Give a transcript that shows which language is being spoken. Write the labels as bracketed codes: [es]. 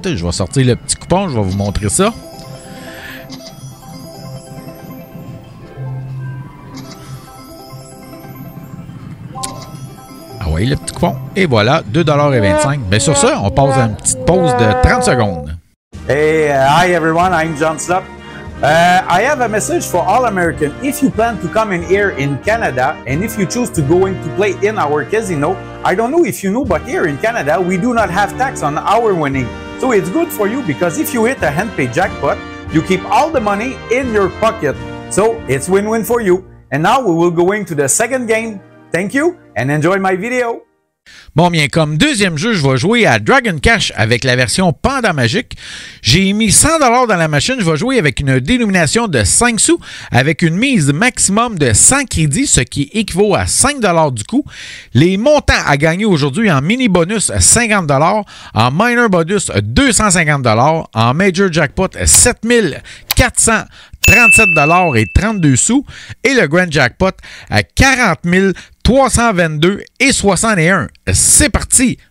[fr] Je vais sortir le petit coupon. Je vais vous montrer ça. Ah oui, le petit coupon. Et voilà, 2,25 $. Bien, sur ça, on passe à une petite pause de 30 secondes. [en] Hey, hi everyone, I'm John Slot. I have a message for all Americans. If you plan to come in here in Canada, and if you choose to go in to play in our casino, I don't know if you know, but here in Canada, we do not have tax on our winning. So it's good for you because if you hit a hand-paid jackpot, you keep all the money in your pocket. So it's win-win for you. And now we will go into the second game. Thank you and enjoy my video. [fr] Bon, bien, comme deuxième jeu, je vais jouer à Dragon Cash avec la version Panda Magique. J'ai mis 100 $ dans la machine. Je vais jouer avec une dénomination de 5 sous avec une mise maximum de 100 crédits, ce qui équivaut à 5 $ du coup. Les montants à gagner aujourd'hui en mini bonus, 50 $, en minor bonus, 250 $, en major jackpot, 7 437 $ et 32 sous et le grand jackpot à 40 322 et 61. C'est parti!